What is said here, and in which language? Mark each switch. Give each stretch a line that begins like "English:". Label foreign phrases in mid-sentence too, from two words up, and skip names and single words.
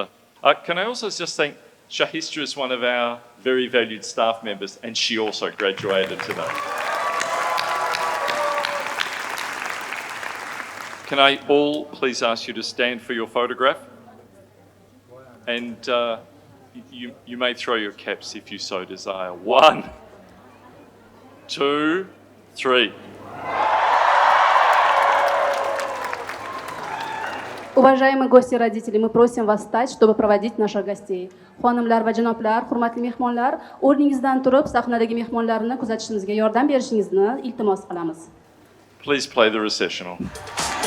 English: Can I also just thank Shahistra is one of our very valued staff members, and she also graduated today. Can I all please ask you to stand for your photograph? And you may throw your caps if you so desire. 1, 2, 3.
Russian: Уважаемые гости и родители, мы просим вас встать, чтобы проводить наших gostей.
Uzbek: Xonimlar va janoblar, hurmatli mehmonlar, o'rningizdan turib sahnadagi mehmonlarni kuzatishimizga yordam berishingizni iltimos qilamiz.
English: Please play the recessional.